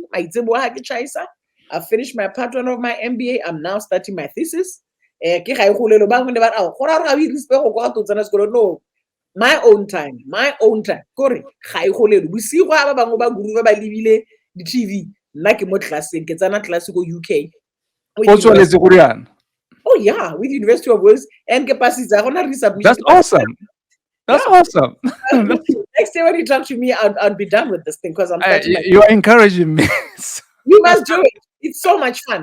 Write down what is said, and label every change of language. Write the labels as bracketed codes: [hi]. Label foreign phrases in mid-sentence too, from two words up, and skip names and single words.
[en] I finished my part 1 of my MBA. I'm now starting my thesis. No, my own time. We see what the TV. [tn] Like mo classing, ke tsana class go UK. [en] Oh yeah, with University of Wales and capacity. That's awesome. That's awesome. Next day when you talk to me, I'll be done with this thing because I'm you're encouraging me. You must do it. It's so much fun.